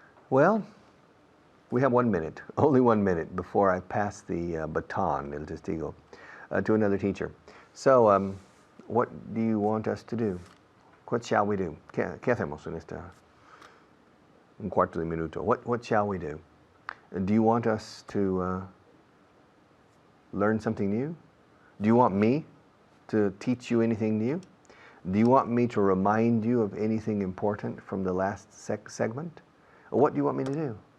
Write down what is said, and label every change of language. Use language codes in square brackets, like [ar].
[en] Well, we have 1 minute, only 1 minute before I pass the baton, [es] el testigo, [en] to another teacher. So, what do you want us to do? What shall we do? [es] ¿Qué hacemos en un cuarto de minuto? [en] What shall we do? Do you want us to learn something new? Do you want me to teach you anything new? Do you want me to remind you of anything important from the last segment? What do you want me to do?